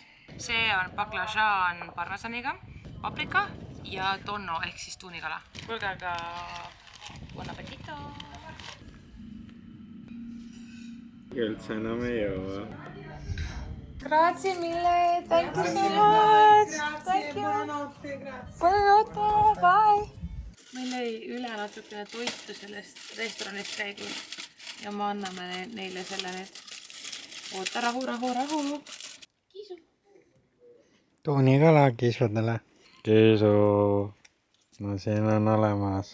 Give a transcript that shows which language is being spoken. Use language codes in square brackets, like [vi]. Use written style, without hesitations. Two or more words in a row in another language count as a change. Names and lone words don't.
[et] See on baklažaan parmesaniga, paprika ja tonno ehk siis tuunikala. Kuulge aga [it] buon appetito! [et] Üldse enam ei jõua. [it] Grazie mille, [en] thank you so much! Thank you! [it] Buonanotte, bye! [et] Meil jäi üle natukene toitu sellest restoranist käigus ja me anname neile selle nüüd. Oota, rahu! Kiisu! Tuunikala kisudele. Kisu. No siin on olemas.